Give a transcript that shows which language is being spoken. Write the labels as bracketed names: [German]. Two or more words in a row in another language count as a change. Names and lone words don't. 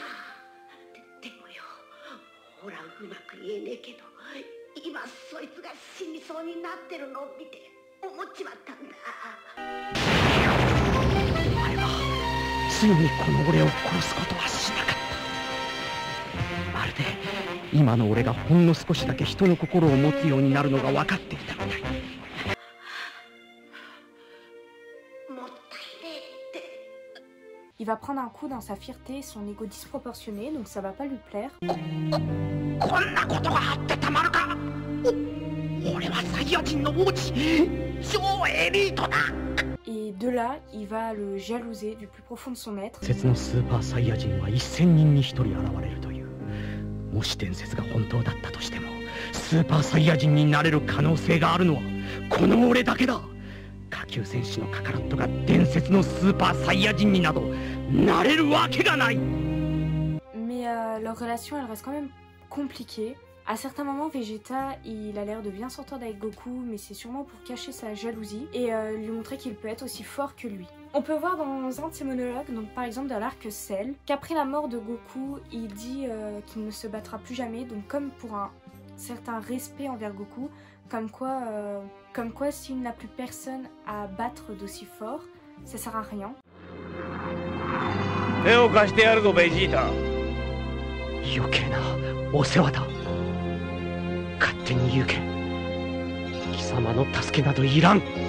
[Japanese] でもよ、ほらうまく言えねえけど、今そいつが死にそうになってるのを見て思っちまったんだ。お前はついにこの俺を殺すことはしなかった。まるで今の俺がほんの少しだけ人の心を持つようになるのが分かっていたみたい。 [French] Il va prendre un coup dans sa fierté et son ego disproportionné, donc ça va pas lui plaire. Et de là, il va le jalouser du plus profond de son être. [Japanese] もし伝説が本当だったとしても、スーパーサイヤ人になれる可能性があるのはこの俺だけだ。下級戦士のカカロットが伝説のスーパーサイヤ人になどなれるわけがない。 [French] Mais leur relation, elle reste quand même compliquée. À certains moments, Vegeta, il a l'air de bien s'entendre avec Goku, mais c'est sûrement pour cacher sa jalousie et lui montrer qu'il peut être aussi fort que lui. On peut voir dans un de ses monologues, donc par exemple dans l'arc Cell, qu'après la mort de Goku, il dit qu'il ne se battra plus jamais, donc comme pour un certain respect envers Goku, comme quoi s'il n'a plus personne à battre d'aussi fort, ça sert à rien. [Japanese] 手を貸してやるぞ、ベジータ。余計なお世話だ。勝手に行け。貴様の助けなどいらん。